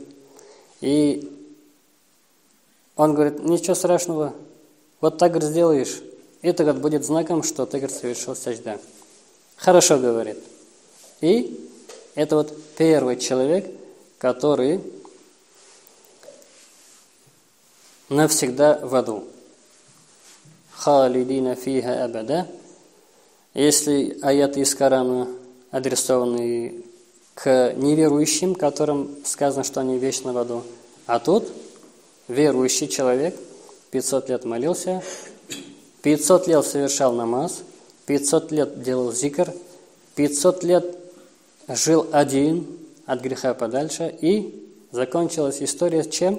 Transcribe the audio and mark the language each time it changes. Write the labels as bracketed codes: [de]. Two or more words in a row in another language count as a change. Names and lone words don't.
[ru] И он говорит, ничего страшного, вот так сделаешь, это говорит, будет знаком, что ты говорит, совершил сажда. Хорошо, говорит. И это вот первый человек, который навсегда в аду. [ar] خالدين فيها أبدا. [ru] Если аяты из Корана адресованы к неверующим, которым сказано, что они вечно в аду, а тут верующий человек 500 лет молился, 500 лет совершал намаз, 500 лет делал зикр, 500 лет жил один, от греха подальше, и закончилась история чем?